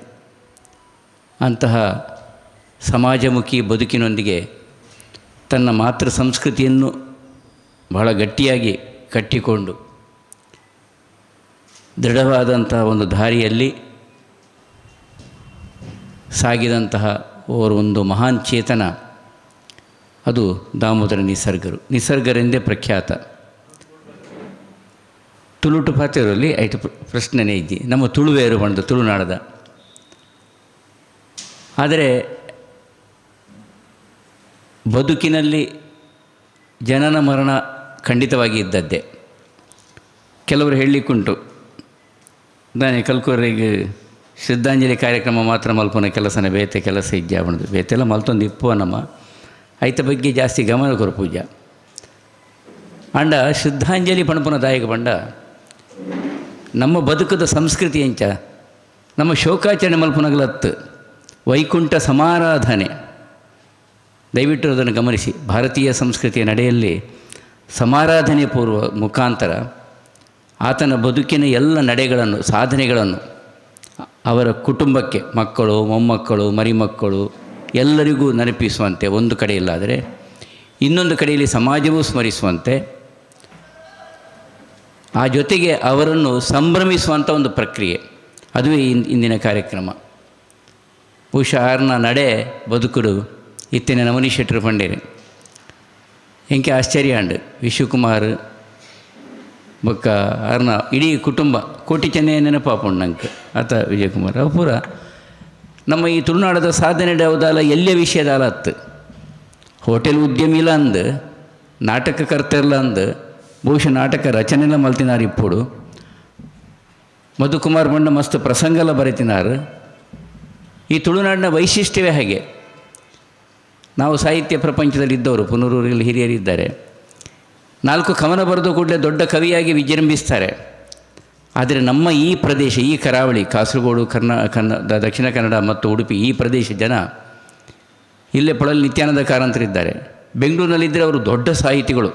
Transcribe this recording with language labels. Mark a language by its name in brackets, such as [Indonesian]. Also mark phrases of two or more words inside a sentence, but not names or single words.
[Kannada] ಅಂತಹ ಸಮಾಜಮುಖಿ ಬದುಕಿನೊಂದಿಗೆ ತನ್ನ ಮಾತೃ ಸಂಸ್ಕೃತಿಯನ್ನು ಬಹಳ ಗಟ್ಟಿಯಾಗಿ ಕಟ್ಟಿಕೊಂಡು ದೃಢವಾದಂತಹ ಒಂದು ದಾರಿಯಲ್ಲಿ ಸಾಗಿದಂತಹ ಒಂದು ಮಹಾನ್ ಚೇತನ ಅದು ದಾಮೋದರ ನಿಸರ್ಗರು. ನಿಸರ್ಗರೆಂದೇ ಪ್ರಖ್ಯಾತ. [Tulu] ತುಳುಟು ಪಾತೆರಲ್ಲಿ ಐಟು ಪ್ರಶ್ನೆನೇ ಇದ್ದಿ ನಮ್ಮ ತುಳುವೇರು ಬಂದು ತುಳುನಾಡದ. [Kannada] ಆದರೆ ಬದುಕಿನಲ್ಲಿ ಜನನ ಮರಣ ಖಂಡಿತವಾಗಿ ಇದ್ದದ್ದೇ. ಕೆಲವರು ಹೇಳಲಿಕ್ಕುಂಟು, [Tulu] ನಾನೇ ಕಲ್ಕೂರಿಗೆ ಶ್ರದ್ಧಾಂಜಲಿ ಕಾರ್ಯಕ್ರಮ ಮಾತ್ರ ಮಲ್ಪನ ಕೆಲಸನೇ ಬೇತೆ ಕೆಲಸ ಇಜ್ಜ ಬಣದು ಬೇತೆಲ್ಲ ಮಲ್ತೊಂದು ಇಪ್ಪುವ ನಮ್ಮ ಐತ ಬಗ್ಗೆ ಜಾಸ್ತಿ ಗಮನ ಕೊರು ಪೂಜಾ ಅಂಡ ಶ್ರದ್ಧಾಂಜಲಿ ಪಣಪನ ದಾಯಕ ಬಂಡ ನಮ್ಮ ಬದುಕದ ಸಂಸ್ಕೃತಿ ಎಂಚ ನಮ್ಮ ಶೋಕಾಚರಣೆ ಮಲ್ಪನಗಳತ್ತು ವೈಕುಂಠ ಸಮಾರಾಧನೆ. [Kannada] ದಯವಿಟ್ಟು ಅದನ್ನು ಗಮನಿಸಿ. ಭಾರತೀಯ ಸಂಸ್ಕೃತಿಯ ನಡೆಯಲ್ಲಿ ಸಮಾರಾಧನೆ ಪೂರ್ವ ಮುಖಾಂತರ ಆತನ ಬದುಕಿನ ಎಲ್ಲ ನಡೆಗಳನ್ನು, ಸಾಧನೆಗಳನ್ನು ಅವರ ಕುಟುಂಬಕ್ಕೆ, ಮಕ್ಕಳು, ಮೊಮ್ಮಕ್ಕಳು, ಮರಿಮಕ್ಕಳು ಎಲ್ಲರಿಗೂ ನೆನಪಿಸುವಂತೆ ಒಂದು ಕಡೆಯಲ್ಲಾದರೆ ಇನ್ನೊಂದು ಕಡೆಯಲ್ಲಿ ಸಮಾಜವೂ ಸ್ಮರಿಸುವಂತೆ, ಆ ಜೊತೆಗೆ ಅವರನ್ನು ಸಂಭ್ರಮಿಸುವಂಥ ಒಂದು ಪ್ರಕ್ರಿಯೆ. ಅದುವೇ ಇಂದಿನ ಕಾರ್ಯಕ್ರಮ. [Tulu] ಬಹುಶಃ ಆರ್ನ ನಡೆ ಬದುಕುಡು ಇತ್ತಿನ ನಮನಿ ಶೆಟ್ಟರು ಪಂಡೇರಿ ಎಂಕೆ ಆಶ್ಚರ್ಯ ಅಂಡು ವಿಶ್ವಕುಮಾರ್ ಬೊಕ್ಕ ಆರ್ನ ಇಡೀ ಕುಟುಂಬ ಕೋಟಿ ಚೆನ್ನೈ ನೆನಪಾಪುಂಡು ನಂಗೆ ಆತ ವಿಜಯಕುಮಾರ್ ಅವು ಪೂರ ನಮ್ಮ ಈ ತುಳುನಾಡದ ಸಾಧನೆ ಯಾವುದಲ್ಲ ಎಲ್ಲಿಯ ವಿಷಯದಾಲ ಹತ್ತು ಹೋಟೆಲ್ ಉದ್ಯಮಿಲ ಅಂದು ನಾಟಕಕರ್ತೆರ್ಲ ಅಂದು ಬಹುಶಃ ನಾಟಕ ರಚನೆಲ್ಲ ಮಲ್ತಿನಾರು ಇಪ್ಪುಡು ಮಧುಕುಮಾರ್ ಬಂಡ ಮಸ್ತ್ ಪ್ರಸಂಗಲ್ಲ ಬರೆತಿನಾರು. [Kannada] ಈ ತುಳುನಾಡಿನ ವೈಶಿಷ್ಟ್ಯವೇ ಹಾಗೆ. ನಾವು ಸಾಹಿತ್ಯ ಪ್ರಪಂಚದಲ್ಲಿ ಇದ್ದವರು, ಪುನರೂರಲ್ಲಿ ಹಿರಿಯರಿದ್ದಾರೆ, 4 ಕವನ ಬರೆದು ಕೂಡಲೇ ದೊಡ್ಡ ಕವಿಯಾಗಿ ವಿಜೃಂಭಿಸ್ತಾರೆ. ಆದರೆ ನಮ್ಮ ಈ ಪ್ರದೇಶ, ಈ ಕರಾವಳಿ, ಕಾಸರಗೋಡು, ದಕ್ಷಿಣ ಕನ್ನಡ ಮತ್ತು ಉಡುಪಿ ಈ ಪ್ರದೇಶ ಜನ, ಇಲ್ಲೇ ಪೊಳಲ್ ನಿತ್ಯಾನಂದ ಕಾರಂತರಿದ್ದಾರೆ, ಬೆಂಗಳೂರಿನಲ್ಲಿದ್ದರೆ ಅವರು ದೊಡ್ಡ ಸಾಹಿತಿಗಳು.